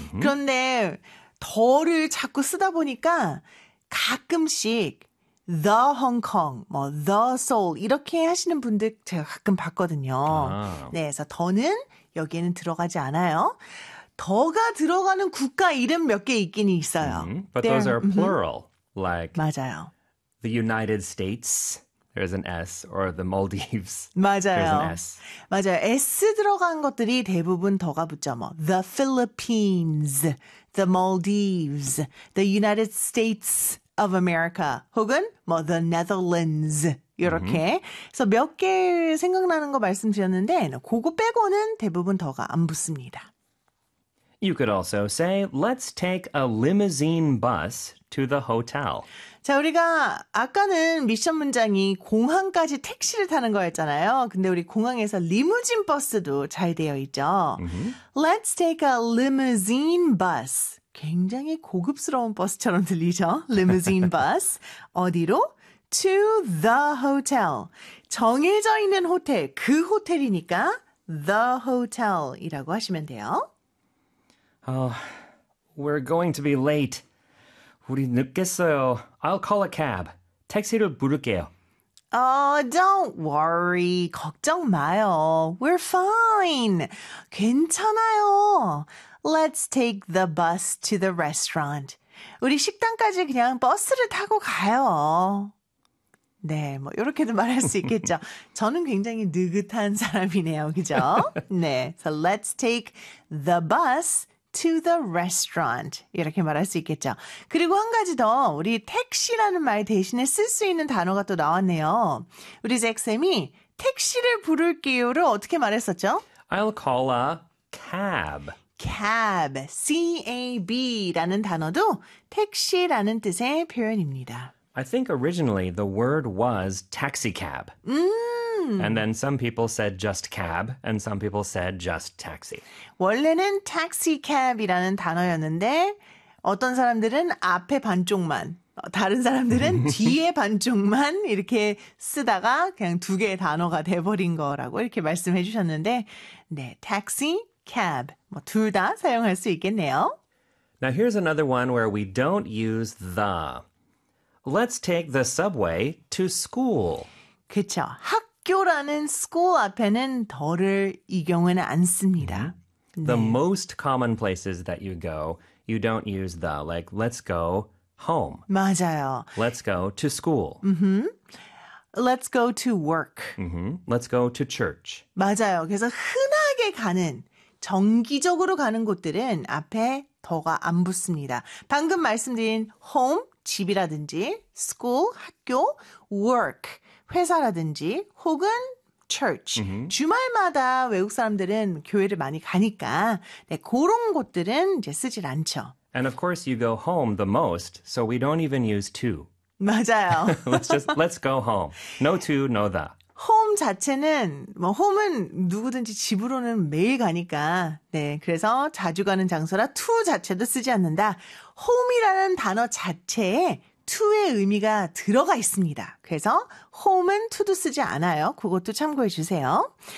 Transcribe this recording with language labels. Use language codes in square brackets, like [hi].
[ko] 그런데 더를 자꾸 쓰다 보니까 가끔씩 The Hong Kong, 뭐 The Seoul 이렇게 하시는 분들 제가 가끔 봤거든요. 네, 그래서 더는 여기에는 들어가지 않아요. 더가 들어가는 국가 이름 몇개 있긴 있어요. [en] But those are plural, like [ko] 맞아요. [en] the United States, there's an S, or the Maldives, there's an [ko] 맞아요. [en] S. [ko] 맞아요. S 들어간 것들이 대부분 더가 붙죠. 뭐, The Philippines, The Maldives, The United States of America, 혹은 뭐, The Netherlands, 이렇게. 그래서 몇개 생각나는 거 말씀드렸는데, 그거 빼고는 대부분 더가 안 붙습니다. [en] You could also say, let's take a limousine bus to the hotel. [ko] 자, 우리가 아까는 미션 문장이 공항까지 택시를 타는 거였잖아요. 근데 우리 공항에서 리무진 버스도 잘 되어 있죠. [en] Let's take a limousine bus. [ko] 굉장히 고급스러운 버스처럼 들리죠? [en] Limousine bus. 어디로? To the hotel. [ko] 정해져 있는 호텔, 그 호텔이니까 the hotel 이라고 하시면 돼요. [en] Oh, we're going to be late. 우리 늦겠어요. I'll call a cab. [ko] 택시를 부를게요. [en] Don't worry. 걱정 마요. We're fine. 괜찮아요. Let's take the bus to the restaurant. [ko] 우리 식당까지 그냥 버스를 타고 가요. 네, 뭐 이렇게도 말할 수 있겠죠. 저는 굉장히 느긋한 사람이네요. 그죠? 네. [en] So let's take the bus to the restaurant. [ko] 이렇게 말할 수 있겠죠. 그리고 한 가지 더, 우리 택시라는 말 대신에 쓸수 있는 단어가 또 나왔네요. 우리 잭쌤이 택시를 부를게요를 어떻게 말했었죠? [en] I'll call a cab. [ko] cab, C-A-B라는 단어도 택시라는 뜻의 표현입니다. [en] I think originally the word was taxi cab. And then some people said just cab, and some people said just taxi. [ko] 원래는 taxicab이라는 단어였는데 어떤 사람들은 앞에 반쪽만, 다른 사람들은 뒤에 반쪽만 이렇게 쓰다가 그냥 두 개의 단어가 돼버린 거라고 이렇게 말씀해 주셨는데 네, taxicab, 뭐둘다 사용할 수 있겠네요. [en] Now, here's another one where we don't use the. Let's take the subway to school. [ko] 그쵸, 학교라는 school 앞에는 더를 이 경우에는 안 씁니다. [en] The [ko] 네. [en] most common places that you go, you don't use the. Like, let's go home. [ko] 맞아요. [en] Let's go to school. Let's go to work. Let's go to church. [ko] 맞아요. 그래서 흔하게 가는, 정기적으로 가는 곳들은 앞에 더가 안 붙습니다. 방금 말씀드린 home, 집이라든지, school, 학교, work, 회사라든지, 혹은 Church. 주말마다 외국 사람들은 교회를 많이 가니까 네, 그런 곳들은 이제 쓰질 않죠. [en] And of course, you go home the most, so we don't even use to. [ko] 맞아요. [en] Let's go home. No to, no the. [ko] Home 자체는 뭐 홈은 누구든지 집으로는 매일 가니까 네, 그래서 자주 가는 장소라 to 자체도 쓰지 않는다. Home이라는 단어 자체에 to의 의미가 들어가 있습니다. 그래서 home은 to도 쓰지 않아요. 그것도 참고해 주세요.